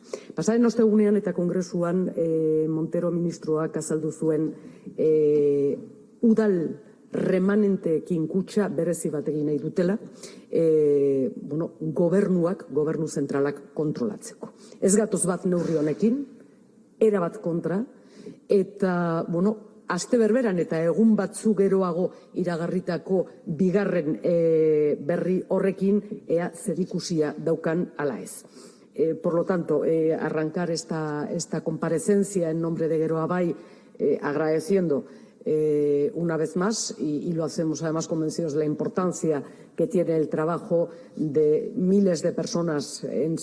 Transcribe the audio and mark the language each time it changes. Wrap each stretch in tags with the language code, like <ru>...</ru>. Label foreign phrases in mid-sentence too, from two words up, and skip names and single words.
<eu>Pasaren ostegunean eta kongresuan Montero ministroak azaldu zuen udal remanenteekin kutxa berezi bat egin nahi dutela, gobernu zentralak kontrolatzeko. Ez gatoz bat neurri honekin, erabat kontra, eta, aste berberan eta egun batzu geroago iragarritako bigarren berri horrekin ea zerikusia daukan ala ez.</eu> <es>Por lo tanto, arrancar esta comparecencia en nombre de Geroa Bai agradeciendo una vez más, y lo hacemos además convencidos de la importancia que tiene el trabajo de miles de personas en</es>